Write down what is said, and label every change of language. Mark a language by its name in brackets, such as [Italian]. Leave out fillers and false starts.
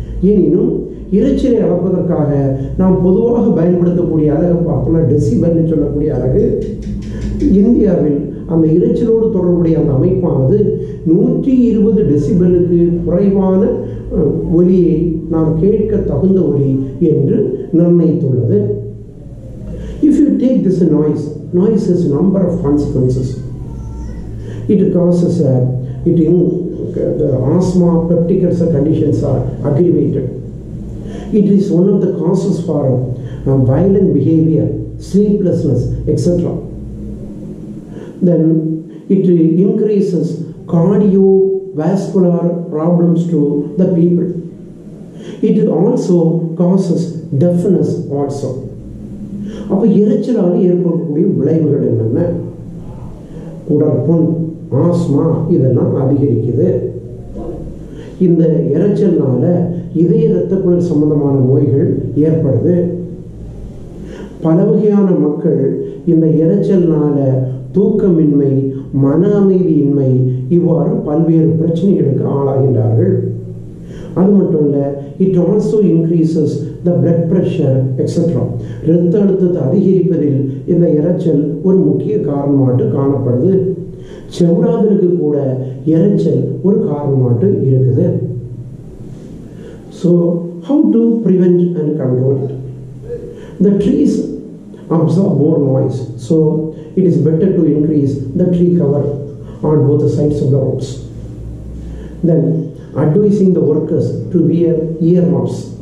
[Tamil] எனினும் இரைச்சலை அளப்பதற்காக நாம் பொதுவாக பயன்படுத்தக்கூடிய அலகை பார்த்தோம்னா டெசிபல்னு சொல்லக்கூடிய அலகு. இந்தியாவில் அந்த இரைச்சலோடு தொடர்புடைய அந்த அமைப்பானது 120 டெசிபலுக்கு குறைவான ஒலியை நாம் கேட்க தகுந்த ஒலி என்று நிர்ணயித்துள்ளது. [English] If you take this noise has a number of consequences. It causes the asthma, peptic ulcer conditions are aggravated. It is one of the causes for violent behavior, sleeplessness, etc. Then it increases cardiovascular problems to the people. It also causes deafness also. [Tamil] அப்போ இரைச்சலால் ஏற்படக்கூடிய விளைவுகள் என்னென்ன? உடற்புண், asthma இதெல்லாம் அதிகரிக்குது. இந்த இரைச்சல்னால இதய இரத்த குழல் சம்பந்தமான நோய்கள் ஏற்படுது. பல வகையான மக்கள் இந்த இரைச்சல்னால தூக்கமின்மை, மன அமைதியின்மை, இவ்வாறு பல்வேறு பிரச்சனைகளுக்கு ஆளாகின்றார்கள். அது மட்டும் இல்லை, [English] It also increases the blood pressure etcetera. [Tamil] இரத்த அழுத்தத்தை அதிகரிப்பதில் இந்த இரைச்சல் ஒரு முக்கிய காரணமாட்டு காணப்படுது. செவிடாதலுக்கு கூட இரைச்சல் ஒரு காரணமாட்டு இருக்குது. [English] So how to prevent and control it? The trees absorb more noise, so it is better to increase the tree cover on both the sides of the roads. Then advising the workers to wear earmuffs.